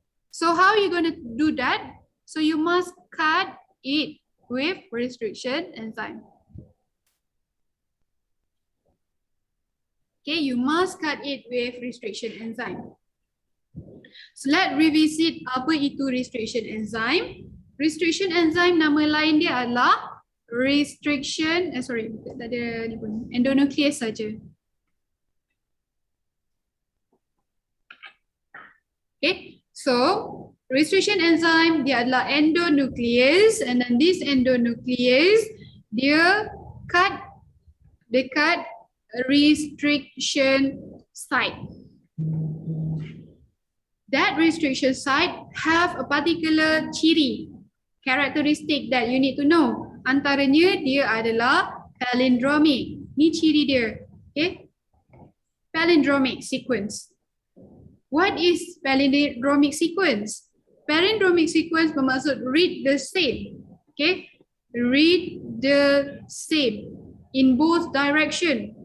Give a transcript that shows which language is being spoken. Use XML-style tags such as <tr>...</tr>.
<en>So, how are you going to do that? So, you must cut it with restriction enzyme. Okay, you must cut it with restriction enzyme. So, let's revisit</en> <ms>apa itu</ms> <en>restriction enzyme.</en> <ms>Restriction enzyme nama lain dia adalah tak ada ni pun, endonuclease saja.</ms> <en>Okay, so restriction enzyme</en> <ms>dia adalah</ms> <en>endonuclease, and then this endonuclease dia cut dekat restriction site. That restriction site have a particular ciri, characteristic that you need to know.</en> <ms>Antaranya dia adalah palindromic. Ni ciri dia. Okay? Palindromic sequence.</ms> <en>What is palindromic sequence? Palindromic sequence</en> <ms>bermaksud</ms> <en>read the same. Okay? Read the same in both direction.</en>